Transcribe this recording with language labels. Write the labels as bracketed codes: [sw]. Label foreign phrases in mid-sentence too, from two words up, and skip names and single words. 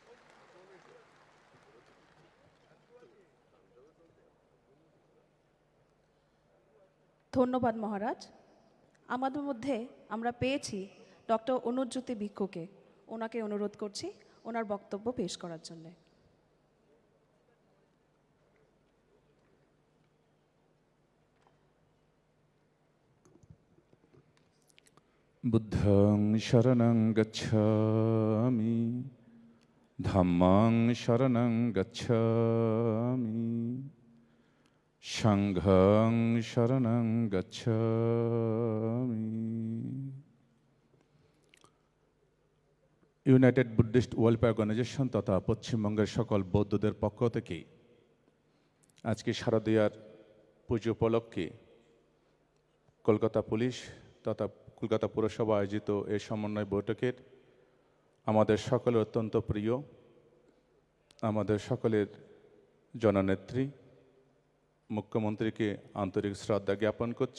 [bn] ধন্যবাদ মহারাজ। আমাদের মধ্যে আমরা পেয়েছি ডক্টর অনুজ্যোতি ভিক্ষুকে। ওনাকে অনুরোধ করছি ওনার বক্তব্য পেশ করার জন্য। [pi] বুদ্ধং শরণং গচ্ছামি, ধাম্মাং শরণং গচ্ছামি, সংঘং শরণং গচ্ছামি। [bn] ইউনাইটেড বুদ্ধিস্ট ওয়েলফেয়ার অর্গানাইজেশন তথা পশ্চিমবঙ্গের সকল বৌদ্ধদের পক্ষ থেকে আজকে শারদীয়ার পুজো উপলক্ষে কলকাতা পুলিশ তথা কলকাতা পুরসভা আয়োজিত এই সমন্বয় বৈঠকের আমাদের সকলের অত্যন্ত প্রিয়, আমাদের সকলের জননেত্রী মুখ্যমন্ত্রীকে আন্তরিক শ্রদ্ধা জ্ঞাপন করছি।